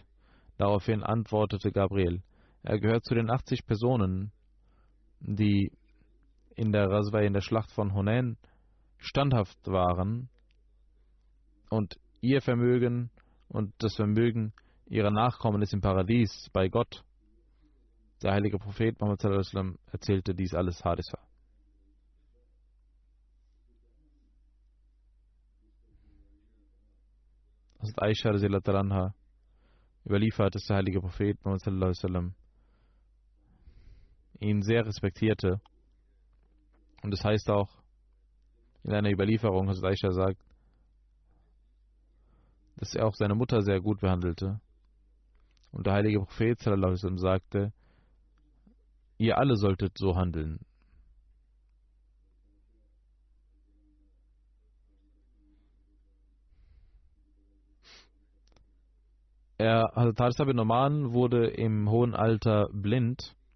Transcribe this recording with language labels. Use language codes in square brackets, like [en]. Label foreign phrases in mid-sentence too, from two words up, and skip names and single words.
[de] Daraufhin antwortete Gabriel, er gehört zu den 80 Personen, die in der Ghazwa, in der Schlacht von Hunain standhaft waren und ihr Vermögen und das Vermögen ihrer Nachkommen ist im Paradies bei Gott. Der heilige Prophet Muhammad [ar] صلى الله عليه وسلم [de] erzählte dies alles Harisa. Hazrat Aisha [ar] رضي الله عنها [de] überliefert, dass der heilige Prophet Muhammad [ar] صلى الله عليه وسلم [de] ihn sehr respektierte. Und das heißt auch in einer Überlieferung, Hazrat Aisha sagt, dass er auch seine Mutter sehr gut behandelte. Und der heilige Prophet [ar] صلى الله عليه وسلم [de] sagte, ihr alle solltet so handeln. Hazrat Harisa bin Noman wurde im hohen Alter blind.